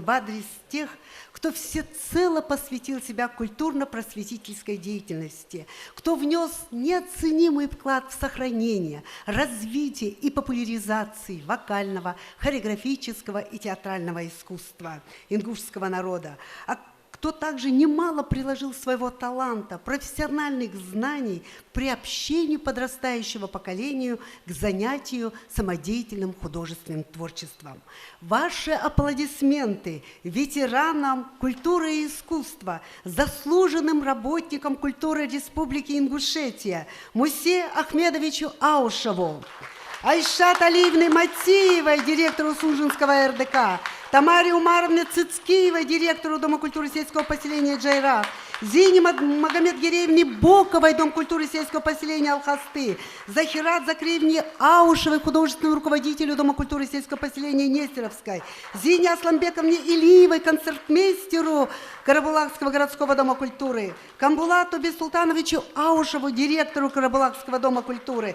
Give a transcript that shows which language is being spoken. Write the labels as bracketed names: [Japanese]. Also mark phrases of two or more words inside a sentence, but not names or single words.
[Russian] в адрес тех, кто всецело посвятил себя культурно-просветительской деятельности, кто внес неоценимый вклад в сохранение, развитие и популяризацию вокального, хореографического и театрального искусства ингушского народа, кто также немало приложил своего таланта, профессиональных знаний к приобщению подрастающего поколению к занятию самодеятельным художественным творчеством. Ваши аплодисменты ветеранам культуры и искусства, заслуженным работникам культуры Республики Ингушетия Мусе Ахмедовичу Аушеву, Айшат Алиевне Матеевой, директору Сунжинского РДК, Тамаре Умаровне Цицкиевой, директору Дома культуры сельского поселения Джайрах, Зине Магомедгереевне Боковой, Дом культуры сельского поселения Алхасты, Захират Закриевне Аушевой, художественному руководителю Дома культуры сельского поселения Нестеровской, Зине Асламбековне Илиевой, концертмейстеру Карабулакского городского дома культуры, Камбулату Бессултановичу Аушеву, директору Карабулакского дома культуры,